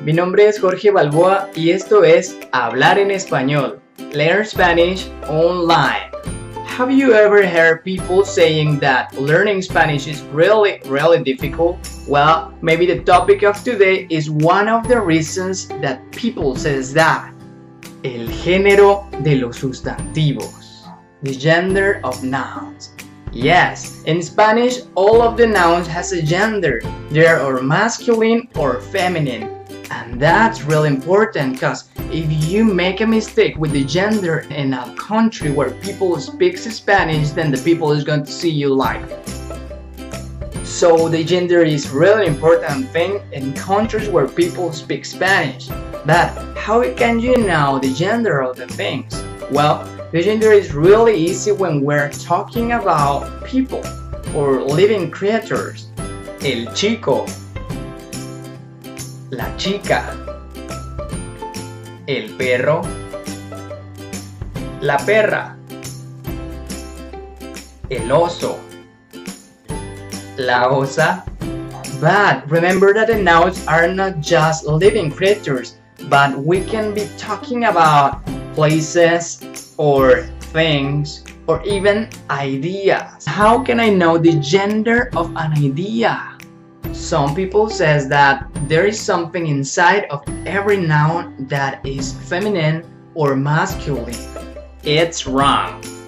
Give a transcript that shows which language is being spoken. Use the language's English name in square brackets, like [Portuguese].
[Spanish] Mi nombre es Jorge Balboa y esto es Hablar en Español. [English] Learn Spanish online. Have you ever heard people saying that learning Spanish is really difficult? Well, maybe the topic of today is one of the reasons that people says that. [Spanish] El género de los sustantivos. [English] The gender of nouns. Yes, in Spanish, all of the nouns has a gender. They are masculine or feminine. And that's really important because if you make a mistake with the gender in a country where people speak Spanish, then the people is going to see you like. So the gender is really important thing in countries where people speak Spanish. But how can you know the gender of the things? Well, the gender is really easy when we're talking about people or living creatures. [Spanish] El chico, la chica, el perro, la perra, el oso, la osa. [English] But remember that the nouns are not just living creatures, but we can be talking about places or things or even ideas. How can I know the gender of an idea? Some people says that there is something inside of every noun that is feminine or masculine. It's wrong.